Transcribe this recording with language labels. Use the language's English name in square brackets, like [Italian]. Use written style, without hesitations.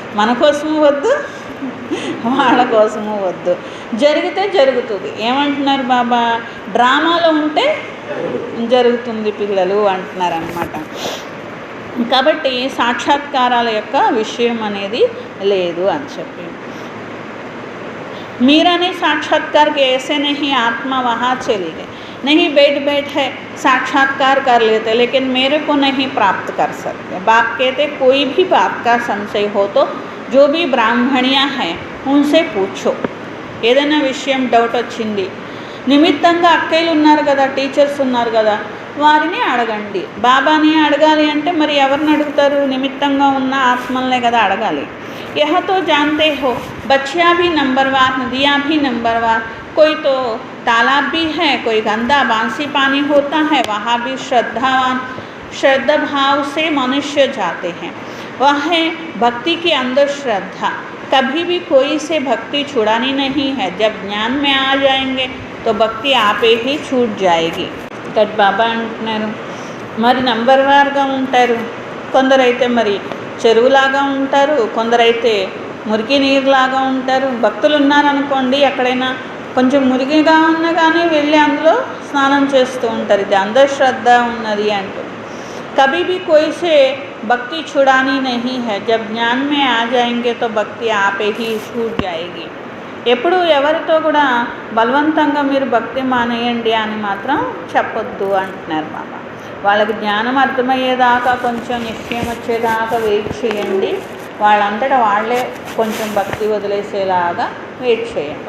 [Telugu] మన కోసము వద్దు, వాళ్ళ కోసము వద్దు. జరిగితే జరుగుతుంది. ఏమంటున్నారు బాబా? డ్రామాలో ఉంటే జరుగుతుంది పిల్లలు అంటున్నారనమాట. కాబట్టి సాక్షాత్కారాల యొక్క విషయం అనేది లేదు అని చెప్పి. [Hindi] मीरा ने साक्षात्कार के ऐसे नहीं, आत्मा वहाँ चली गई, नहीं बैठ है साक्षात्कार कर लेते, लेकिन मेरे को नहीं प्राप्त कर सकते. बाप कहते कोई भी बाप का संशय हो तो जो भी ब्राह्मणियाँ हैं उनसे पूछो. [Telugu] ఏదైనా విషయం డౌట్ వచ్చింది, నిమిత్తంగా అక్కయ్యలు ఉన్నారు కదా, టీచర్స్ ఉన్నారు కదా, వారిని అడగండి. బాబాని అడగాలి అంటే మరి ఎవరిని అడుగుతారు? నిమిత్తంగా ఉన్న ఆత్మల్నే కదా అడగాలి. [Hindi] यह तो जानते हो बच्चियाँ भी नंबरवार, नदियाँ भी नंबरवार, कोई तो तालाब भी है, कोई गंदा बांसी पानी होता है, वहाँ भी श्रद्धा भाव से मनुष्य जाते हैं. वह है भक्ति के अंदर श्रद्धा. कभी भी कोई से भक्ति छुड़ानी नहीं है. जब ज्ञान में आ जाएंगे तो भक्ति आपे ही छूट जाएगी. [Telugu] ఇక్కడ బాబా అంటున్నారు, మరి నంబర్ వార్గా ఉంటారు, కొందరైతే మరి చెరువులాగా ఉంటారు, కొందరైతే మురికి నీరులాగా ఉంటారు. భక్తులు ఉన్నారనుకోండి, ఎక్కడైనా కొంచెం మురికిగా ఉన్నా కానీ వెళ్ళి అందులో స్నానం చేస్తూ ఉంటారు. ఇది అంధశ్రద్ధ ఉన్నది అంటూ. [Hindi] कभी भी कोई से भक्ति छुड़ानी नहीं है. जब ज्ञान में आ जाएंगे तो भक्ति आपे ही छूट जाएगी. [Telugu] ఎప్పుడు ఎవరితో కూడా బలవంతంగా మీరు భక్తి మానేయండి అని మాత్రం చెప్పొద్దు అంటున్నారు బాబా. వాళ్ళకి జ్ఞానం అర్థమయ్యేదాకా, కొంచెం నిశ్చయం వచ్చేదాకా వెయిట్ చేయండి. వాళ్ళంతటా వాళ్ళే కొంచెం భక్తి వదిలేసేలాగా వెయిట్ చేయండి.